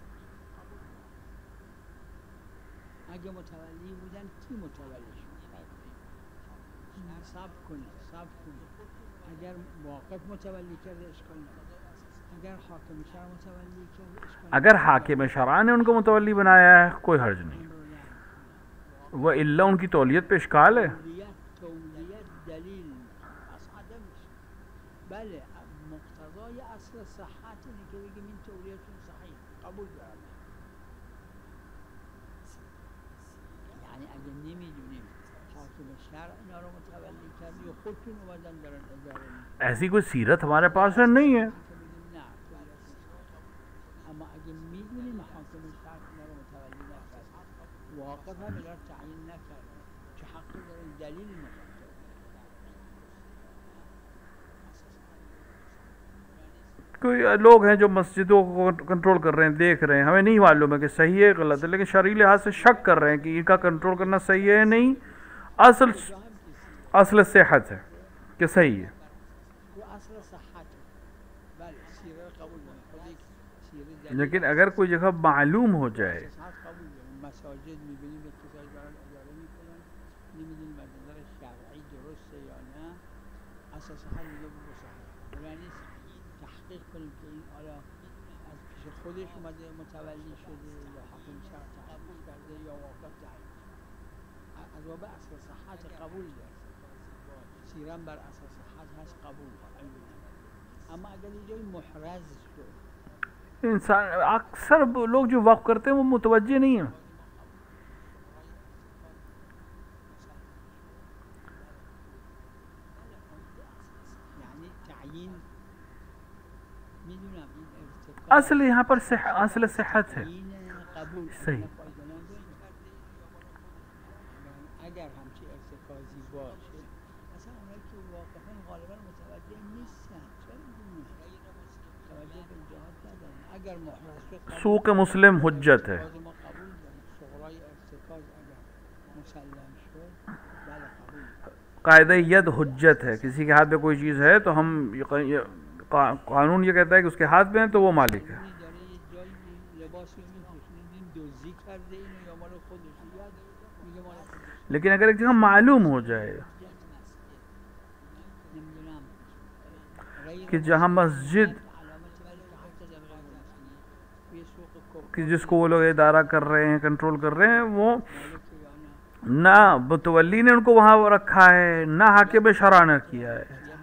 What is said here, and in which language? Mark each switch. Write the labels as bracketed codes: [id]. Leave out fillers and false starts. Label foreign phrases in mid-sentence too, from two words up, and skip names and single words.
[ur] اگر حاکم شرع نے ان کو متولی بنایا ہے کوئی حرج نہیں. وہ الا ان کی تولیت پہ اشکال ہے. [fa] بله مقتضای اصل صحت اینه که بگیم این تولیتون صحیح قبول دارم. یعنی اگه نمیدونیم حاکم شرع اینا رو متولی کرد یا خودتون اومدن دارن اداره میکنن، [ur] ایسی کوئی سیرت ہمارے پاس نہیں ہے. [fa] اما اگه میدونیم حاکم شرع اینا رو متولی نکرد، واقف هم اینا رو تعیین نکرد، چه حقی دارن دلیل نکرد. [ur] کوئی لوگ ہیں جو مسجدوں کو کنٹرول کر رہے ہیں، دیکھ رہے ہیں، ہمیں نہیں معلوم ہے کہ صحیح ہے غلط ہے، لیکن شرعی لحاظ سے شک کر رہے ہیں کہ ان کا کنٹرول کرنا صحیح ہے نہیں. اصل صحت ہے کہ صحیح ہے. لیکن اگر کوئی جگہ معلوم ہو جائے [fa] خودش اومده متولی شده یا حاکم شرع تعیین کرده یا واقف تعیین، از باب اصل صحت قبول داره، سیرم بر اصل صحت هست قبول داره. اما اگر یه جای محرز شد، [ur] انسان اکثر لوگ جو وقف کرتے ہیں وہ متوجہ نہیں ہیں. [fa] یعنی تعیین میدونم [ur] اصل یہاں پر اصل صحت ہے صحیح. [fa] اگر همچی ارتکازی باشه اصلا اونایی که واقفا غالبا متوجه نیستن، چرا متوجه به جهات ندارن. اگر محرز شد [ur] سوق مسلم حجت ہے. [fa] ما قبول داریم صغرای ارتکاز اگر مسلم شد بله قبول. [ur] قاعدہ ید حجت ہے. کسی کے ہاتھ میں کوئی چیز ہے تو ہم قانون یہ کہتا ہے کہ اس کے ہاتھ میں ہے تو وہ مالک ہے. لیکن اگر ایک جگہ معلوم ہو جائے کہ جہاں مسجد کہ جس کو وہ لوگ ادارہ کر رہے ہیں، کنٹرول کر رہے ہیں، وہ نہ متولی نے ان کو وہاں رکھا ہے، نہ حاکم شرع نے کیا ہے،